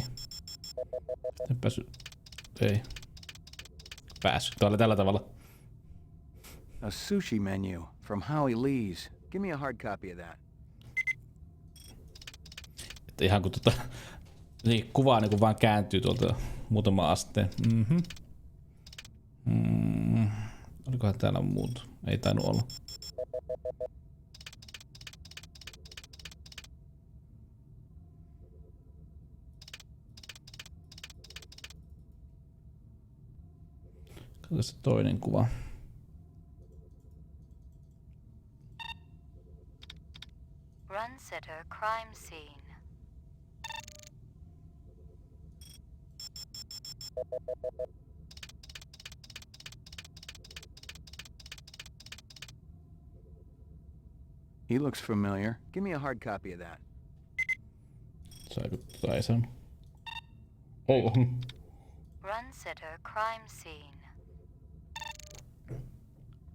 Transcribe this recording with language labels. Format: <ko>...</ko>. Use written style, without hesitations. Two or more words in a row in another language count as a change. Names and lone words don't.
<fi>En päässyt. Ei. Päässyt. Tää oli tällä tavalla.</fi> <en>A sushi menu from Howie Lee's. Give me a hard copy of that.</en> <fi>Että ihan kun niin kuvaa niin kun vaan kääntyy tuolta muutama asteen. Olikohan täällä muuta? Ei tainnut olla. Katsotaan se toinen kuva.</fi> <en>Run sitter crime scene. He looks familiar. Give me a hard copy of that.</en> <fi>Saiko tai sen?</fi> <en>Oh. Run sitter crime scene.</en>